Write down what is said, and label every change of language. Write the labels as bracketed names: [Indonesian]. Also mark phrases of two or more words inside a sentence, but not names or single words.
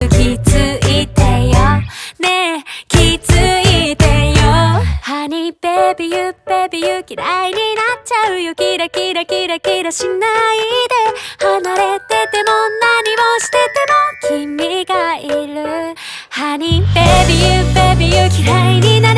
[Japanese] と気づいてよねえ気づいてよ [English] Honey baby you baby you [Japanese] 嫌いになっちゃうよキラキラキラキラしないで離れてても何をしてても君がいる [English] Honey baby you baby you [Japanese] 嫌いに